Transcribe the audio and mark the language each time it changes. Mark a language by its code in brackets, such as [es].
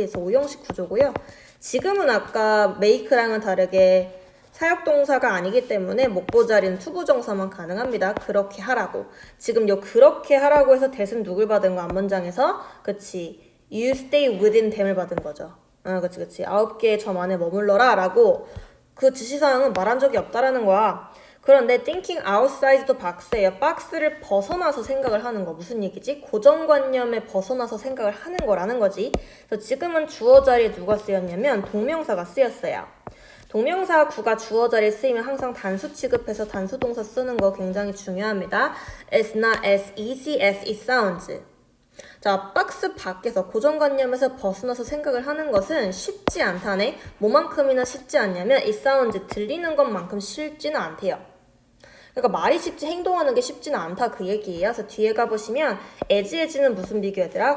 [ko] 그래서 5형식 구조고요. 지금은 아까 make랑은 다르게 사역동사가 아니기 때문에 목보 자리는 투부정사만 가능합니다. 그렇게 하라고. 지금 요 그렇게 하라고 해서 대신 누굴 받은 거 앞문장에서? 그치, [en] you stay within them [ko] 을 받은 거죠. 그치 9개의 점 안에 머물러라 라고 그 지시사항은 말한 적이 없다라는 거야. 그런데 [en] thinking outside the box [ko] 예요. 박스를 벗어나서 생각을 하는 거. 무슨 얘기지? 고정관념에 벗어나서 생각을 하는 거라는 거지. 그래서 지금은 주어 자리에 누가 쓰였냐면 동명사가 쓰였어요. 동명사 구가 주어 자리에 쓰이면 항상 단수 취급해서 단수 동사 쓰는 거 굉장히 중요합니다. [en] It's not as easy as it sounds. [ko] 자, 박스 밖에서 고정관념에서 벗어나서 생각을 하는 것은 쉽지 않다네. 뭐만큼이나 쉽지 않냐면 [en] it sounds, [ko] 들리는 것만큼 쉽지는 않대요. 그러니까 말이 쉽지 행동하는 게 쉽지는 않다 그 얘기예요. 그래서 뒤에 가보시면 as는 무슨 비교더라?